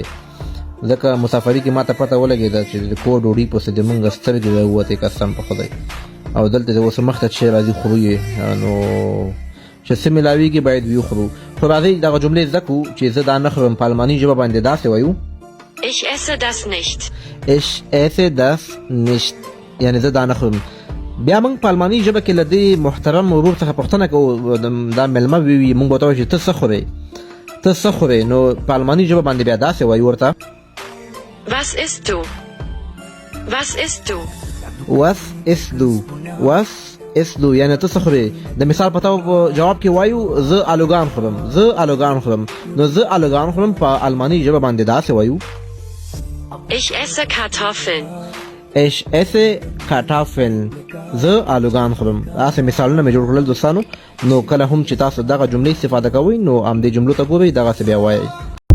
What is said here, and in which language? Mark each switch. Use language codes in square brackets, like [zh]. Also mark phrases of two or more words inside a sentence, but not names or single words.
[ps] ځکه مسافري کې ماته پته ولګېده چې د کور ډوډۍ پسې د مونږ سترګې راووتې قسم په خدای، او دلته چې اوس مخته چې راځي خورو یې، نو چې څه میلاویږي باید ویې خورو. خو راځئ دغه جملې زده کړو چې زه دا نه خورم په الماني ژبه باندې داسې وایو: [de] Ich esse das nicht. Ich esse das nicht، [ps] یعنی زه دا نه خورم. بیا موږ په الماني ژبه کې له دې محترم ورور څخه پوښتنه کوو، دا میلمه وي، موږ ورته وایو چې ته څه خورې، ته څه خورې، نو په الماني ژبه باندې بیا داسې وایو ورته: [de] Was isst du? Was isst du? Was isst du؟ Was isst du [ps] یعنی ته څه خورې. د مثال په توګه جواب کې وایو زه آلوګان خورم، زه آلوګان خورم، نو زه آلوګان خورم په الماني ژبه باندې داسې وایو: [de] Ich esse Kartoffeln. Ich esse Kartoffeln، [ps] زه آلوګان خورم. داسې مثالونه مې جوړ کړل دوستانو، نو کله هم چې تاسو دغه جملې استفاده کوئ نو همدې جملو ته ګورئ، دغسې بیا وایئ.